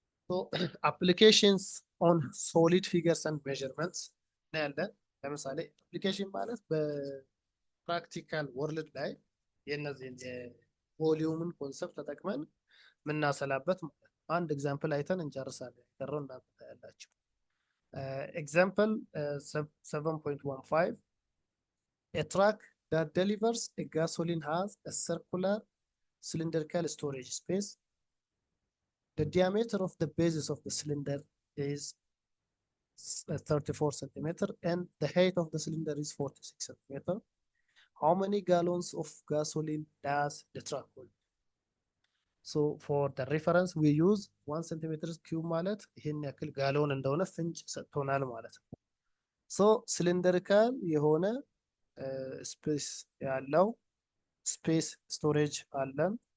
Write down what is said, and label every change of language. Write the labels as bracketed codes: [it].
[en] so applications on solid figures and measurements [am] እናያለን። ለምሳሌ አፕሊኬሽን ማለት በፕራክቲካል ወርልድ ላይ የነዚህን የቮሊዩምን ኮንሰፕት ተጠቅመን የምናሰላበት አንድ ኤግዛምፕል አይተን እንጨርሳለን። የቀረው እናንተ ታያላችሁ። [en] Example 7.15 a truck that delivers a gasoline has a circular cylindrical storage space. The diameter of the bases of the cylinder is 34 centimeter and the height of the cylinder is 46 centimeter. How many gallons of gasoline does the truck hold? So for the reference we use 1 centimeter cube [am] ማለት ይሄን ያክል ጋሎን እንደሆነ ፍንጭ ሰጥቶናል ማለት ነው። so cylindrical የሆነ ስፔስ ያለው ስፔስ ስቶሬጅ አለን።